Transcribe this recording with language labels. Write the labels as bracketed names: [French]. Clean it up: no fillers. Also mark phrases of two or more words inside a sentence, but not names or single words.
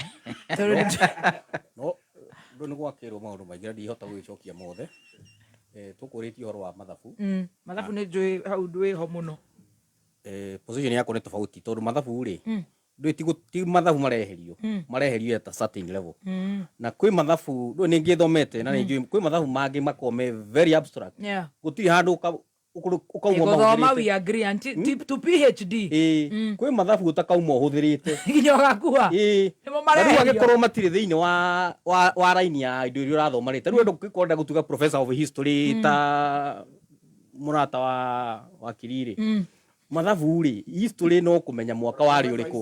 [Kikuyu] No ndũ nĩ gwakĩrwo maũndũ maingĩ na ndihota gwĩcokia mothe. Tũkũrĩtie ũhoro wa mathabu. Mathabu nĩ njũĩ hau ndwĩ ho mũno. Position yako nĩ tofauti tondũ mathabu rĩ ndwĩ ti mathabu mareherio [English] at a certain level. [Kikuyu] Na kwĩ mathabu ndwĩ nĩ ngĩthomete na nĩ njũĩ kwĩ mathabu mangĩ makome [English] very abstract. [Kikuyu] Gũtirĩ handũ ukauma [English] maũthoma we agree to PhD. [Kikuyu] Kwĩ mathabu utakauma ũhũthĩrĩte nginya ũgakua. Nĩmo mareherio. Rĩu agĩkorwo matirĩ thĩinĩ wa raini ya indo iria ũrathoma rĩ. Ta rĩu andũ kwenda gũtuĩka [English] professor of history [Kikuyu] ta mũrata wa Wakili rĩ. Mathabu rĩ history no kũmenya mwaka warĩ ũrĩkũ.